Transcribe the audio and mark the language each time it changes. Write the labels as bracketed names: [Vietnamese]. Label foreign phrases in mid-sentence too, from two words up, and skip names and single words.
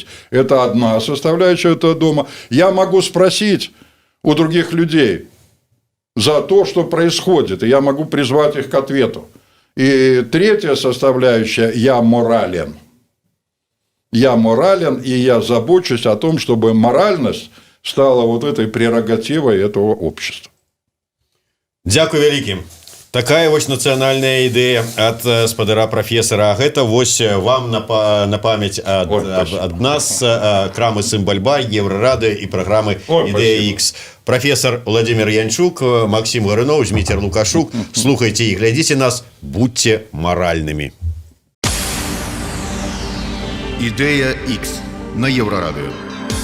[Russian] Это одна составляющая этого дома. Я могу спросить у других людей за то, что происходит, и я могу призвать их к ответу. И третья составляющая – я морален. Я морален, и я забочусь о том, чтобы моральность стала вот этой прерогативой этого общества. [Belarusian] Дякую вялікі. Такая вось нацыянальная ідэя ад спадара прафесара. Гэта вось вам на памяць ад нас, крамы Сімбальба, Еврорадио і праграмы «Ідэя X». [Russian] Профессор Владимир Янчук, Максим Горынов, Дмитрий Лукашук. Слухайте и глядите нас, будьте моральными. [Belarusian] «Ідэя X» на Еврорадио.